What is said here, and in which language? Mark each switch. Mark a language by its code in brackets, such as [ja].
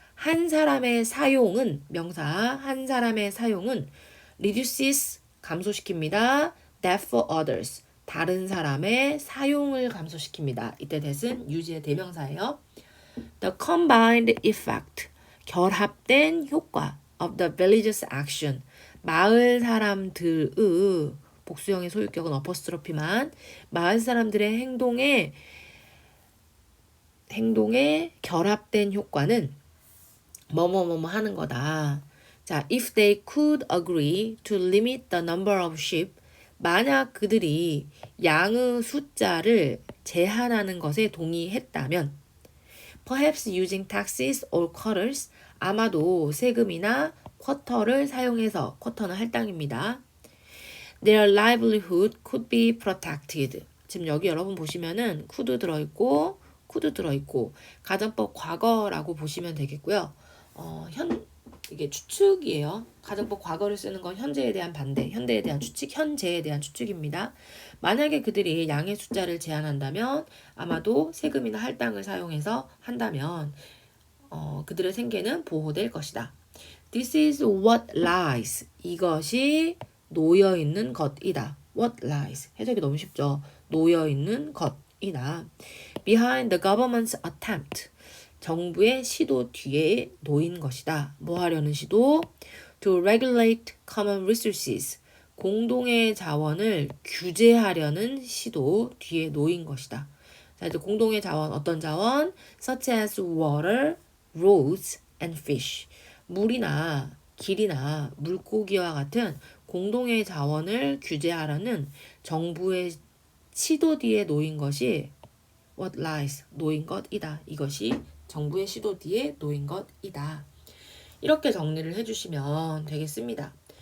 [ko] 한 사람의 사용은 명사 한 사람의 사용은 reduces 감소시킵니다. [en] that for others. [ko] 다른 사람의 사용을 감소시킵니다. 이때 that은 use의 대명사예요. [en] The combined effect. [ko] 결합된 효과 [en] of the village's action. [ko] 마을 사람들의 복수형의 소유격은 어퍼스트로피만 마을 사람들의 행동에 결합된 효과는 뭐뭐뭐뭐 하는 거다. [en] 자, if they could agree to limit the number of sheep, [ko] 만약 그들이 양의 숫자를 제한하는 것에 동의했다면, [en] perhaps using taxes or quotas, [ko] 아마도 세금이나 쿼터를 사용해서, 쿼터는 할당입니다. [en] Their livelihood could be protected. [ko] 지금 여기 여러분 보시면은 could 들어있고 could 들어있고 가정법 과거라고 보시면 되겠고요. 이게 추측이에요. 가정법 과거를 쓰는 건 현재에 대한 반대, 현대에 대한 추측, 현재에 대한 추측입니다. 만약에 그들이 양의 숫자를 제한한다면 아마도 세금이나 할당을 사용해서 한다면 그들의 생계는 보호될 것이다. [en] This is what lies. [ko] 이것이 놓여있는 것이다. [en] What lies. [ko] 해석이 너무 쉽죠. 놓여있는 것이다. [en] Behind the government's attempt. [ko] 정부의 시도 뒤에 놓인 것이다. 뭐 하려는 시도? [en] To regulate common resources. [ko] 공동의 자원을 규제하려는 시도 뒤에 놓인 것이다. 자, 이제 공동의 자원, 어떤 자원? [en] Such as water, roads, and fish. [ko] 물이나 길이나 물고기와 같은 공동의 자원을 규제하려는 정부의 시도 뒤에 놓인 것이 [en] what lies, [ko] 놓인 것이다. 이것이 정부의 시도 뒤에 놓인 것이다. 이렇게 정리를 해주시면 되겠습니다.